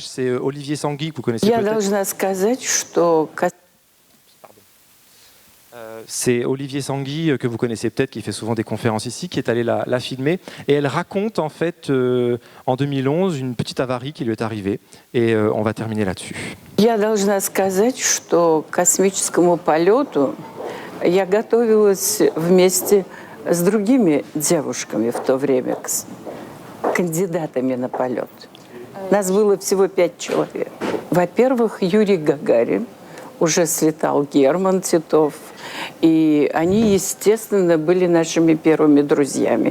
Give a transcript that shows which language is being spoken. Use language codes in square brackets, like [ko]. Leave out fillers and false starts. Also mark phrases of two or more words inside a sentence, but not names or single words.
[fr] C'est Olivier Sanguy, que vous connaissez peut-être. C'est Olivier Sanguy, que vous connaissez peut-être, qui fait souvent des conférences ici, qui est allé la filmer. Et elle raconte en fait, en 2011, une petite avarie qui lui est arrivée. Et on va terminer là-dessus. [ru] Я должна сказать, что к космическому полету я готовилась вместе с другими девушками в то время, кандидатами на полет. Нас было всего 5 человек. Во-первых, Юрий Гагарин, уже слетал Герман Титов, и они, естественно, были нашими первыми друзьями.